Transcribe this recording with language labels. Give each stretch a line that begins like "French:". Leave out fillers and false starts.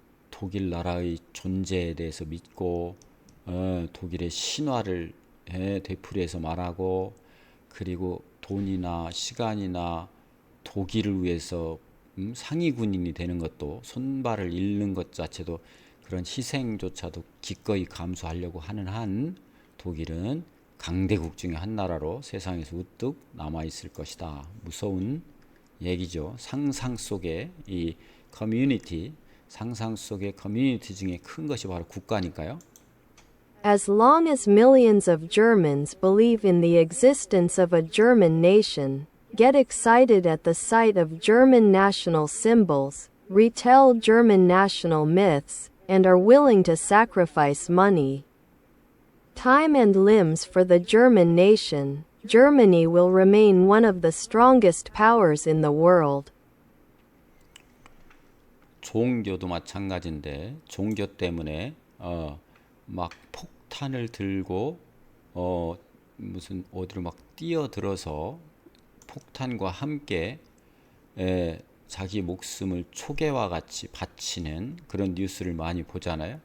Korean: 독일 나라의 존재에 대해서 믿고, 독일의 신화를 되풀이해서 말하고, 그리고 돈이나 시간이나 독일을 위해서 상위 군인이 되는 것도, 손발을 잃는 것 자체도, 그런 희생조차도 기꺼이 감수하려고 하는 한 독일은 강대국 중에 한 나라로 세상에서 우뚝 남아 있을 것이다. 무서운 얘기죠. 상상 속의 이 커뮤니티, 상상 속의 커뮤니티 중에 큰 것이 바로 국가니까요.
English: As long as millions of Germans believe in the existence of a German nation, get excited at the sight of German national symbols, retell German national myths, and are willing to sacrifice money, time and limbs for the German nation, Germany will remain one of the strongest powers in the world.
Korean: 종교도 마찬가지인데 종교 때문에 막 폭탄을 들고 무슨 어디로 막 뛰어들어서 폭탄과 함께 자기 목숨을 초계와 같이 바치는 그런 뉴스를 많이 보잖아요.